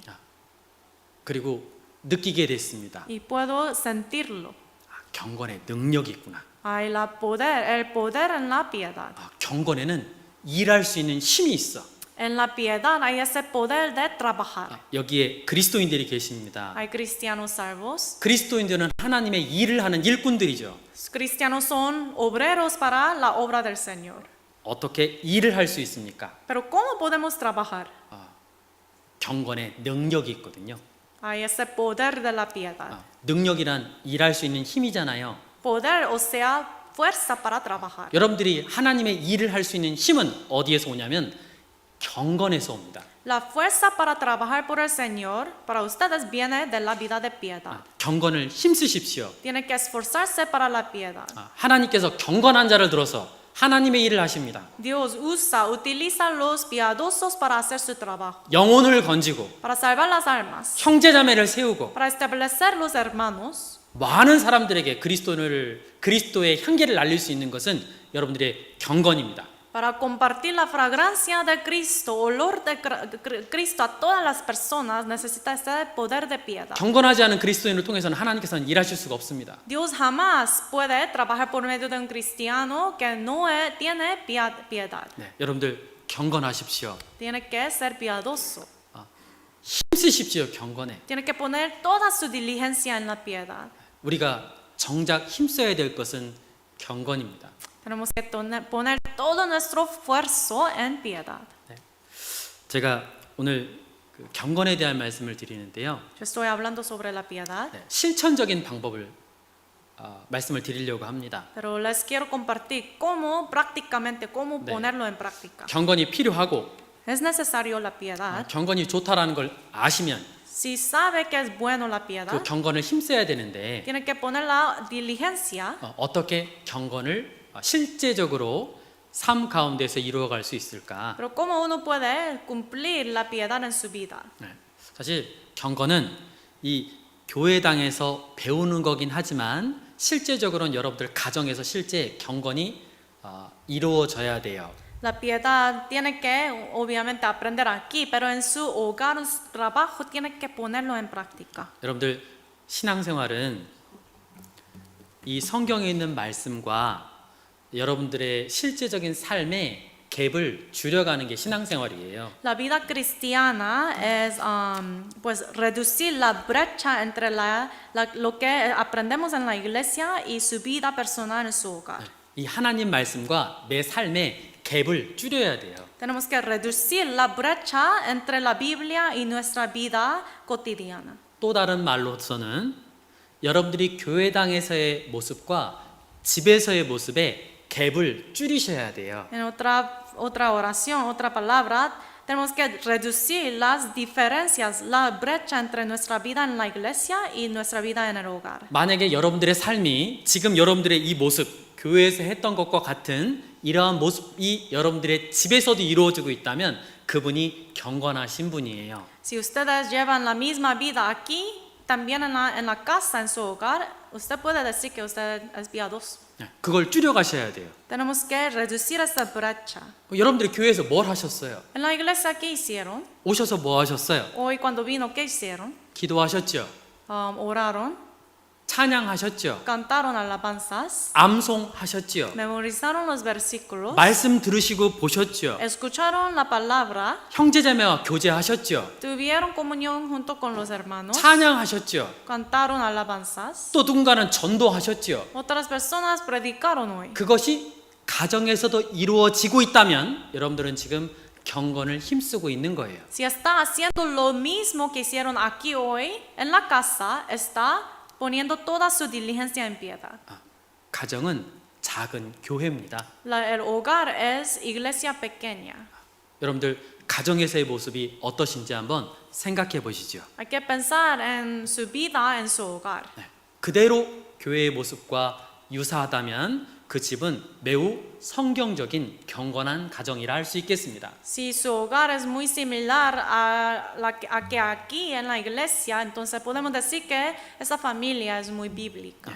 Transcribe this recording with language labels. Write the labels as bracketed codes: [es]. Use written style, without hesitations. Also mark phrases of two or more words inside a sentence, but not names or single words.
[ko] 그리고 느끼게 됐습니다. [es] Y puedo sentirlo. [ko] 경건에 능력이 있구나. [es] Hay el poder en la piedad. [ko] 경건에는 일할 수 있는 힘이 있어. [es] En la piedad hay ese poder de trabajar. [ko] 여기에 그리스도인들이 계십니다. [es] Hay cristianos salvos. [ko] 그리스도인들은 하나님의 일을 하는 일꾼들이죠. [es] Cristianos son obreros para la obra del Señor. [ko] 어떻게 일을 할 수 있습니까? [es] Pero ¿cómo podemos trabajar? [ko] 경건의 능력이 있거든요. [es] Hay ese poder de la piedad. [ko] 능력이란 일할 수 있는 힘이잖아요. [es] Poder, o sea, fuerza para trabajar. [ko] 여러분들이 하나님의 일을 할 수 있는 힘은 어디에서 오냐면 경건에서 옵니다. [es] La fuerza para trabajar por el Señor para ustedes viene de la vida de piedad. [ko] 경건을 힘쓰십시오. [es] Tienen que esforzarse para la piedad. [ko] 하나님께서 경건한 자를 들어서 하나님의 일을 하십니다. [es] Dios utiliza los piadosos para hacer su trabajo, [ko] 영혼을 건지고 [es] para salvar las almas, [ko] 형제자매를 세우고 [es] para establecer los hermanos. [ko] 많은 사람들에게 그리스도의 향기를 날릴 수 있는 것은 여러분들의 경건입니다. [es] Para compartir la fragancia de Cristo, olor de Cristo a todas las personas, necesita ese poder de piedad. [ko] 경건하지 않은 그리스도인을 통해서는 하나님께서는 일하실 수가 없습니다. [es] Dios jamás puede trabajar por medio de un cristiano que no tiene piedad. [ko] 네, 여러분들 경건하십시오. [es] Tiene que ser piadoso. [ko] 힘쓰십시오. 경건에. [es] Tiene que poner toda su diligencia en la piedad. [ko] 우리가 정작 힘써야 될 것은 경건입니다. [es] Tenemos que poner todo nuestro esfuerzo en piedad. [ko] 제가 오늘 경건에 대한 말씀을 드리는데요. [es] Yo estoy hablando sobre la piedad, [ko] 실천적인 방법을 말씀을 드리려고 합니다. [es] pero les quiero compartir cómo prácticamente cómo ponerlo en práctica. [ko] 경건이 필요하고 [es] Es necesario la piedad. [ko] 경건이 좋다라는 걸 아시면 [es] Si sabe que es bueno la [ko] 그 [es] piedad, [ko] 경건을 힘써야 되는데 [es] tiene que poner la diligencia. [ko] 어떻게 경건을 실제적으로 삶 가운데서 이루어갈 수 있을까? [es] Pero cómo uno puede cumplir la piedad en su vida. [ko] 사실 경건은 이 교회당에서 배우는 거긴 하지만 실제적으로는 여러분들 가정에서 실제 경건이 이루어져야 돼요. [es] La piedad tiene que obviamente aprender aquí, pero en su hogar, en su trabajo, tiene que ponerlo en práctica. [ko] 여러분들 신앙생활은 이 성경에 있는 말씀과 여러분들의 실제적인 삶의 갭을 줄여가는 게 신앙생활이에요. [es] La vida cristiana es pues reducir la brecha entre lo que aprendemos en la iglesia y su vida personal en su hogar. [ko] 이 하나님 말씀과 내 삶의 갭을 줄여야 돼요. [es] Tenemos que reducir la brecha entre la Biblia y nuestra vida cotidiana. [ko] 또 다른 말로서는 여러분들이 교회당에서의 모습과 집에서의 모습의 갭을 줄이셔야 돼요. [es] En otra oración, otra palabra, tenemos que reducir las diferencias, la brecha entre nuestra vida en la iglesia y nuestra vida en el hogar. [ko] 만약에 여러분들의 삶이 지금 여러분들의 이 모습, 교회에서 했던 것과 같은 이러한 모습이 여러분들의 집에서도 이루어지고 있다면 그분이 경건하신 분이에요. [es] Si ustedes llevan la misma vida aquí, también en la casa, en su hogar, usted puede decir que usted es piadoso. [ko] 그걸 줄여가셔야 돼요. [es] Tenemos que reducir esa brecha. [ko] 여러분들이 교회에서 뭘 하셨어요? [es] En la iglesia, ¿qué hicieron? [ko] 오셔서 뭐 하셨어요? [es] Hoy cuando vino, ¿qué hicieron? [ko] 기도하셨죠? [es] Oraron, [ko] 찬양하셨죠? [es] cantaron alabanzas, [ko] 암송하셨죠? [es] memorizaron los versículos, [ko] 말씀 들으시고 보셨죠? [es] escucharon la palabra, [ko] 형제자매와 교제하셨죠? [es] tuvieron comunión junto con los hermanos, [ko] 찬양하셨죠? [es] cantaron alabanzas. [ko] 또 누군가는 전도하셨죠? [es] Otras personas predicaron hoy. [ko] 그것이 가정에서도 이루어지고 있다면 여러분들은 지금 경건을 힘쓰고 있는 거예요. [es] Si está haciendo lo mismo que hicieron aquí hoy, en la casa, está poniendo toda su diligencia en piedad. [ko] 가정은 작은 교회입니다. [es] El hogar es iglesia pequeña. [ko] 여러분들 가정에서의 모습이 어떠신지 한번 생각해 보시죠. [es] Hay que pensar en su vida, en su hogar. [ko] 그대로 교회의 모습과 유사하다면 그 집은 매우 성경적인 경건한 가정이라 할 수 있겠습니다. [es] Si su hogar es muy similar a que aquí en la iglesia, entonces podemos decir que esa familia es muy bíblica.